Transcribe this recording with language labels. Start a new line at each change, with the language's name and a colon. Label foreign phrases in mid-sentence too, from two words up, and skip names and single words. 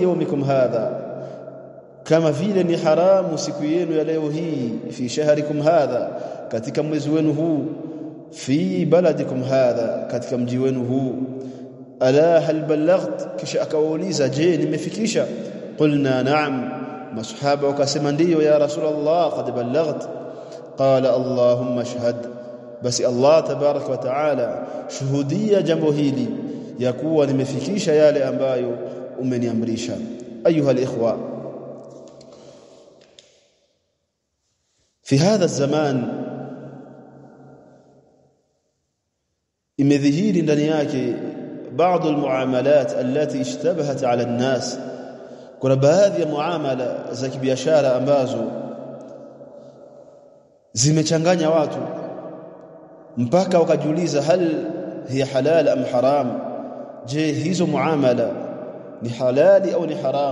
Arabic: يومكم هذا
Swahili: kama vile ni haramu siku yenu ya leo hii
Arabic: في شهركم هذا
Swahili: katika mwezi wenu huu
Arabic: في بلدكم هذا
Swahili: katika mji wenu huu
Arabic: ألا هل بلغت
Swahili: kisha akauliza je nimefikisha
Arabic: قلنا نعم
Swahili: masahaba wakasema ndio
Arabic: يا رسول الله قد بلغت قال اللهم اشهد
Swahili: basi
Arabic: الله تبارك وتعالى
Swahili: shuhudia jambo hili ya kuwa nimefikisha yale ambayo umeniamrisha.
Arabic: أيها الإخوة في هذا الزمان
Swahili: imedhihiri ndani yake baadhi
Arabic: المعاملات التي اشتبهت على الناس,
Swahili: kuna baadhi ya muamala za kibiashara ambazo zimechanganya watu mpaka wakajiuliza
Arabic: هل هي حلال أم حرام,
Swahili: je hizo muamala ni halali au ni haram.